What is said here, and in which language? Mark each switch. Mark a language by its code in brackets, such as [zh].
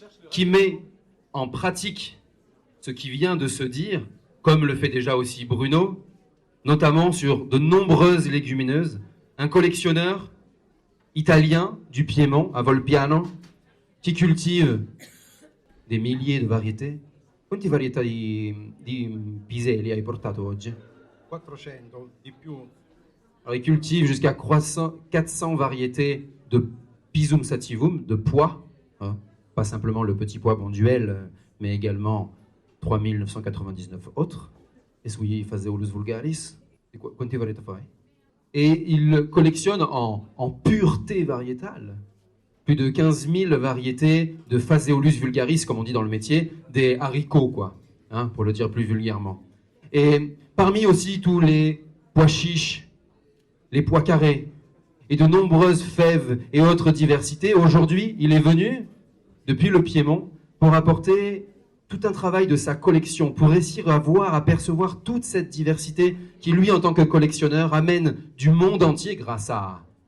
[fr] qui met en pratique ce qui vient de se dire, comme le fait déjà aussi Bruno, notamment sur de nombreuses légumineuses, un collectionneur italien du Piémont, à Volpiano, qui cultive des milliers de variétés. [it] Quante varietà di piselli hai portato oggi? 400, di più. [fr] Alors, il cultive jusqu'à 400 variétés de Pisum sativum, de pois, hein, pas simplement le petit pois bonduel, mais également 3999 autres. [it] E sui Phaseolus vulgaris, quante varietà fai? [fr] Et il collectionne en pureté variétale plus de 15 000 variétés de Phaseolus vulgaris, comme on dit dans le métier, des haricots, quoi, hein, pour le dire plus vulgairement. Et parmi aussi tous les pois chiches, les pois carrés, et de nombreuses fèves et autres diversités, aujourd'hui, il est venu, depuis le Piémont, pour apporter tout un travail de sa collection, pour réussir à voir, à percevoir toute cette diversité qui, lui, en tant que collectionneur, amène du monde entier grâce à